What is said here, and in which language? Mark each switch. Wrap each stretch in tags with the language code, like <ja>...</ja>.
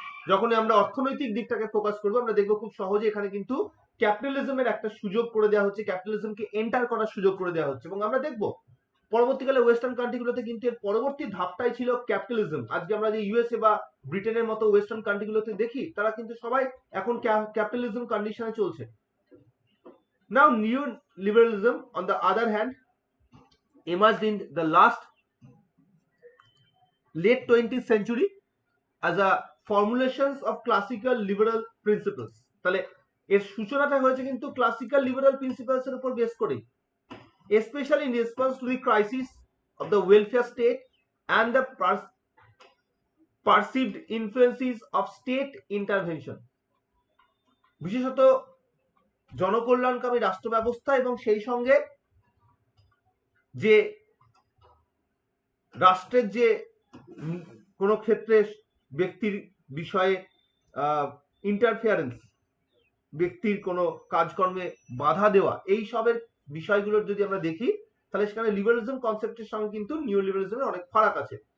<bn>যখনই আমরা অর্থনৈতিক দিকটাকে ফোকাস করবো, আমরা দেখবো খুব সহজে এখানে কিন্তু ক্যাপিটালিজমের একটা সুযোগ করে দেওয়া হচ্ছে, ক্যাপিটালিজমকে এন্টার করার সুযোগ করে দেওয়া হচ্ছে। এবং আমরা দেখবো পরবর্তীকালে ওয়েস্টার্ন কান্ট্রিগুলোতে কিন্তু এর পরবর্তী ধাপটাই ছিল ক্যাপিটালিজম। আজকে আমরা যে ইউএসএ বা ব্রিটেনের মতো ওয়েস্টার্ন কান্ট্রিগুলোতে দেখি, তারা কিন্তু সবাই এখন ক্যাপিটালিজম কন্ডিশনে চলছে।</bn> <en>Now new liberalism on the other hand emerged in the late 20th century as a formulations of classical liberal principles।</en> <bn>তাহলে এর সূচনাটা হয়েছে কিন্তু ক্লাসিক্যাল লিবারাল প্রিন্সিপালস এর উপর বেস করে,</bn> <en>especially in response to the crisis of the welfare state and the perceived influences of state intervention।</en> <bn>বিশেষত জনকল্যাণকামী রাষ্ট্র ব্যবস্থা এবং সেই সঙ্গে যে রাষ্ট্রের যে কোনো ক্ষেত্রে ব্যক্তির বিষয়ে ইন্টারফিয়ারেন্স, ব্যক্তির কোনো কাজকর্মে বাধা দেওয়া, এই সবের বিষয়গুলোর যদি আমরা দেখি, তাহলে সেখানে লিবারালিজম কনসেপ্টের সঙ্গে কিন্তু নিউ লিবারালিজমের অনেক ফারাক আছে।</bn>